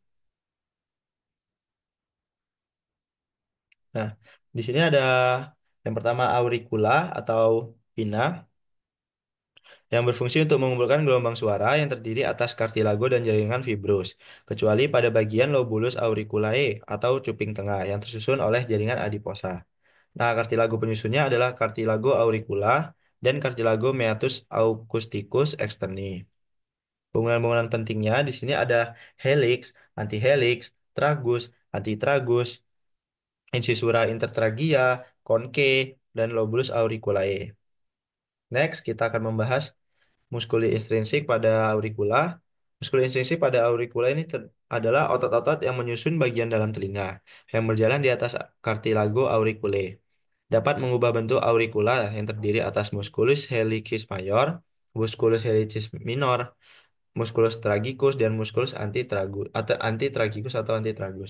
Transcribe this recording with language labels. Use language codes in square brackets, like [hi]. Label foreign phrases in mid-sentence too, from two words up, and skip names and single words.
[id] Nah, di sini ada yang pertama auricula atau pina yang berfungsi untuk mengumpulkan gelombang suara yang terdiri atas kartilago dan jaringan fibrus, kecuali pada bagian [la] lobulus auriculae [id] atau cuping tengah yang tersusun oleh jaringan adiposa. Nah, kartilago penyusunnya adalah kartilago auricula dan kartilago [la] meatus acousticus externi. [id] Bangunan-bangunan pentingnya di sini ada helix, antihelix, tragus, antitragus, [la] incisura intertragia, [id] conche, dan [la] lobulus auriculae. [id] Next, kita akan membahas muskuli intrinsik pada auricula. Muskuli intrinsik pada auricula ini adalah otot-otot yang menyusun bagian dalam telinga, yang berjalan di atas [la] cartilago auriculae. [id] Dapat mengubah bentuk auricula yang terdiri atas [la] musculus helicis mayor, musculus helicis minor, musculus tragicus, [id] dan [la] musculus antitragus [id] atau antitragicus atau antitragus.